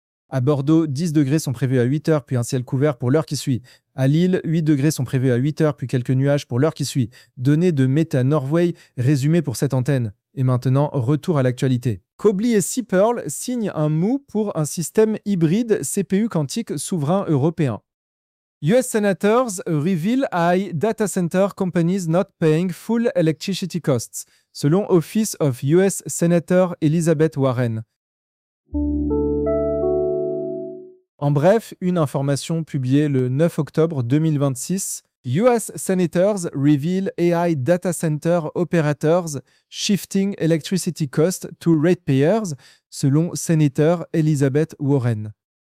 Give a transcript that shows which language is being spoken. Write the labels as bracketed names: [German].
[French] À Bordeaux, 10 degrés sont prévus à 8h, puis un ciel couvert pour l'heure qui suit. À Lille, 8 degrés sont prévus à 8h, puis quelques nuages pour l'heure qui suit. Données de Meta Norway, résumées pour cette antenne. Et maintenant, retour à l'actualité. Cobly et Seapearl signent un MOU pour un système hybride CPU quantique souverain européen. [English] US senators reveal why data center companies not paying full electricity costs, [French] selon [English] Office of US Senator Elizabeth Warren. [French] En bref, une information publiée le 9 octobre 2026. [English] US senators reveal AI data center operators shifting electricity costs to ratepayers, [French] selon sénateur [English] Elizabeth Warren.